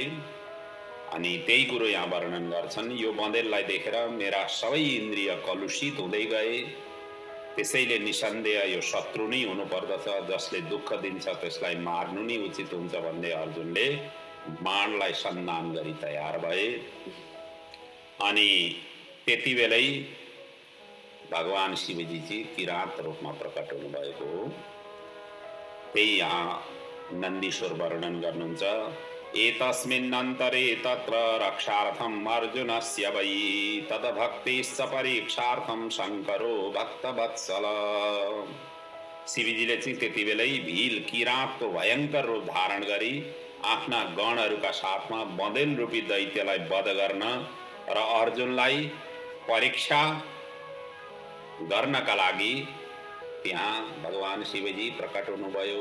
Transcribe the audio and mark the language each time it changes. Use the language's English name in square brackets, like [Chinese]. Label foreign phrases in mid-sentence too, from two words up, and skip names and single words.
[Nepali] अनि त्यही कुरो यहाँ वर्णन गर्छन्। यो बँदेललाई देखेर मेरा सबै इन्द्रिय कलुषित हुँदै गए, त्यसैले निसन्देह यो शत्रु नै हुनुपर्दछ, जसले दुःख दिन्छ त्यसलाई मार्नु नै उचित हुन्छ भन्दै अर्जुनले बाणलाई सन्धान गरी तयार भए। अनि त्यति बेलै भगवान शिवजी चाहिँ किरात रूपमा प्रकट हुनुभएको हो। त्यही यहाँ नन्दीश्वर वर्णन गर्नुहुन्छ। [Sanskrit] एतस्मिन्नन्तरे तत्र रक्षार्थम अर्जुनस्य वै तद्भक्तिश्च परीक्षार्थम शङ्करो भक्तवत्सल। [Nepali] शिवजीले चाहिँ त्यति बेलै भील किरातको भयङ्कर रूप धारण गरी आफ्ना गणहरूका साथमा बँदेल रूपी दैत्यलाई वध गर्न र अर्जुनलाई परीक्षा गर्नका लागि त्यहाँ भगवान शिवजी प्रकट हुनुभयो।